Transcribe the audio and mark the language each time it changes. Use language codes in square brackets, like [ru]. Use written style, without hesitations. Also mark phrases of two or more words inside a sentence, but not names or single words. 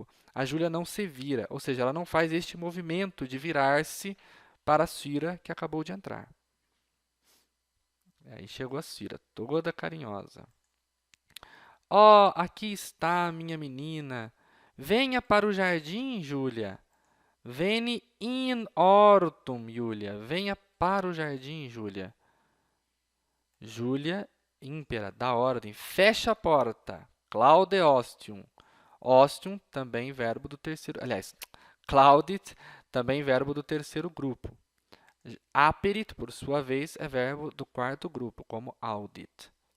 [pt] A Júlia não se vira, ou seja, ela não faz este movimento de virar-se para a Cira que acabou de entrar. Aí chegou a Cira, toda carinhosa. Ó, aqui está a minha menina. Venha para o jardim, Júlia. [la] Veni in hortum, [pt] Júlia. Venha para o jardim, Júlia. Júlia, ímpera, dá ordem. Fecha a porta. [la] Claude ostium. [pt] Ostium, também verbo do terceiro... Aliás, claudit, também verbo do terceiro grupo. Aperit, por sua vez, é verbo do quarto grupo, como audit.